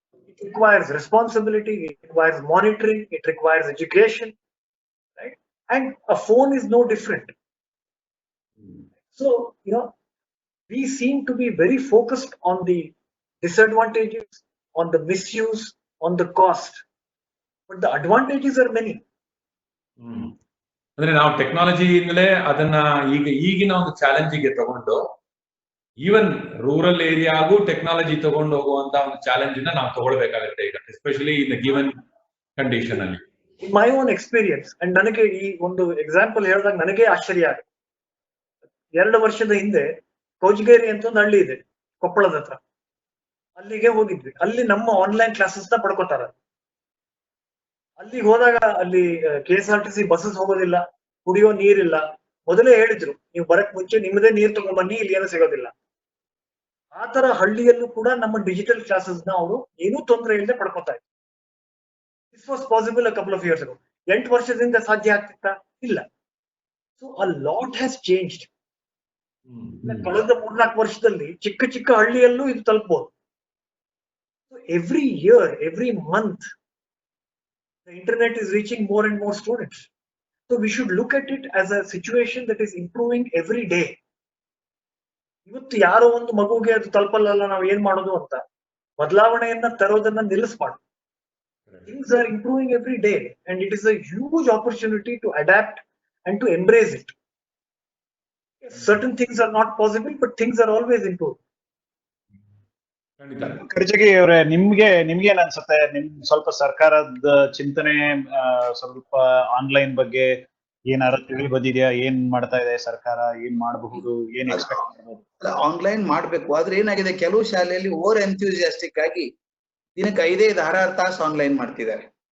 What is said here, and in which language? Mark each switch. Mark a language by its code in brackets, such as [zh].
[en] It requires responsibility, it requires monitoring, it requires education, right? And a phone is no different. So we seem to be very focused on the disadvantages, on the misuse, on the cost, but the advantages are many. [kn] ಅಂದ್ರೆ ನಾವು ಟೆಕ್ನಾಲಜಿಯಿಂದಲೇ ಅದನ್ನ ಈಗಿನ ಒಂದು ಚಾಲೆಂಜಿಗೆ ತಗೊಂಡು even rural ಏರಿಯಾಗೂ technology ತಗೊಂಡು ಹೋಗುವಂತ ಒಂದು challenge ನಾವು ತಗೊಳ್ಬೇಕಾಗುತ್ತೆ ಈಗ, [en] especially in given condition [kn] ಅಲ್ಲಿ. [en] in my own experience and [kn] ನನಗೆ ಈ ಒಂದು ಎಕ್ಸಾಂಪಲ್ ಹೇಳಿದಾಗ ನನಗೆ ಆಶ್ಚರ್ಯ ಆಗುತ್ತೆ. 2 ವರ್ಷದ ಹಿಂದೆ ಕೋಜಗೇರಿ ಅಂತ ಒಂದು ಹಳ್ಳಿ ಇದೆ ಕೊಪ್ಪಳದ ಹತ್ರ, ಅಲ್ಲಿಗೆ ಹೋಗಿದ್ವಿ. ಅಲ್ಲಿ ನಮ್ಮ ಆನ್ಲೈನ್ ಕ್ಲಾಸಸ್ ನ ಪಡ್ಕೋತಾರ. ಅಲ್ಲಿಗೆ ಹೋದಾಗ ಅಲ್ಲಿ KSRTC ಬಸ್ಸಸ್ ಹೋಗೋದಿಲ್ಲ, ಕುಡಿಯೋ ನೀರಿಲ್ಲ. ಮೊದಲೇ ಹೇಳಿದ್ರು ನೀವು ಬರಕ್ ಮುಂಚೆ ನಿಮ್ಮದೇ ನೀರ್ ತಗೊಂಡ್ಬನ್ನಿ, ಇಲ್ಲಿ ಏನೂ ಸಿಗೋದಿಲ್ಲ. ಆ ತರ ಹಳ್ಳಿಯಲ್ಲೂ ಕೂಡ ನಮ್ಮ ಡಿಜಿಟಲ್ ಕ್ಲಾಸಸ್ ನ ಅವರು ಏನೂ ತೊಂದರೆ ಇಲ್ಲದೆ ಪಡ್ಕೋತಾ ಇದ್ರು. [en] This was possible a couple of years ago. [kn] 8 ವರ್ಷದಿಂದ ಸಾಧ್ಯ ಆಗ್ತಿತ್ತಾ? ಇಲ್ಲ. [en] So a lot has changed. [kn] ಕಳೆದ 3-4 ವರ್ಷದಲ್ಲಿ ಚಿಕ್ಕ ಚಿಕ್ಕ ಹಳ್ಳಿಯಲ್ಲೂ ಇದು ತಲುಪಬಹುದು. [en] Every year, every month the internet is reaching more and more students. So we should look at it as a situation that is improving every day. [kn] ಇವತ್ತು ಯಾರೋ ಒಂದು ಮಗುಗೆ ಅದು ತಲುಪಲ್ಲ, ನಾವು ಏನ್ ಮಾಡೋದು ಅಂತ ಬದಲಾವಣೆಯನ್ನ ತರೋದನ್ನ ನಿಲ್ಲಿಸಬಾರ್ದು. [en] Things are improving every day and it is a huge opportunity to adapt and to embrace it. Yes, certain things are not possible, but things are always improving. [kn] ಖರ್ಜಗಿ ಅವರೇ, ನಿಮ್ಗೇನ್ ಅನ್ಸುತ್ತೆ? ಸ್ವಲ್ಪ ಸರ್ಕಾರದ ಚಿಂತನೆ ಸ್ವಲ್ಪ ಆನ್ಲೈನ್ ಬಗ್ಗೆ ಏನಾರ ತಿಳಿ ಬಂದಿದ್ಯಾ? ಏನ್ ಮಾಡ್ತಾ ಇದೆ ಸರ್ಕಾರ, ಏನ್ ಮಾಡಬಹುದು, ಏನ್ ಎಕ್ಸ್ಪೆಕ್ಟ್ ಮಾಡಬಹುದು? ಆನ್ಲೈನ್ ಮಾಡ್ಬೇಕು, ಆದ್ರೆ ಏನಾಗಿದೆ, ಕೆಲವು ಶಾಲೆಯಲ್ಲಿ ಓವರ್ ಎಂಥ್ಯೂಸಿಯಾಸ್ಟಿಕ್ ಆಗಿ ದಿನಕ್ಕೆ 5-6 ತಾಸು ಆನ್ಲೈನ್ ಮಾಡ್ತಿದ್ದಾರೆ.